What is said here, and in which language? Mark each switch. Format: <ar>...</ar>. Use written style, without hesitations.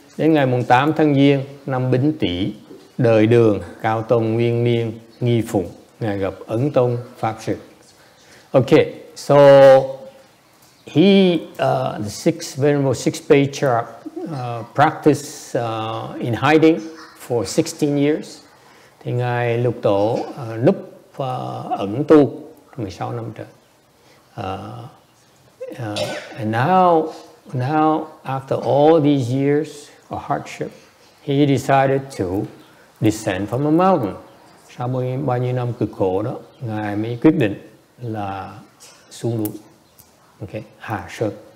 <vi>Đến ngày mùng 8 tháng Giêng năm Bính Tý, đời Đường Cao Tông Nguyên Niên Nghi Phụng, ngài gặp Ấn Tông Pháp Sư.</vi> <en>Okay, so he, the Venerable 6th Patriarch, practiced in hiding for 16 years.</en> <vi>Thì ngài lục tổ núp ẩn tu 16 năm trời.</vi> <en>And now, after all these years of hardship, he decided to descend from a mountain.</en> <vi>Sau bao nhiêu năm cực khổ đó, ngài mới quyết định là xuống núi. Okay, hạ sơn.</vi>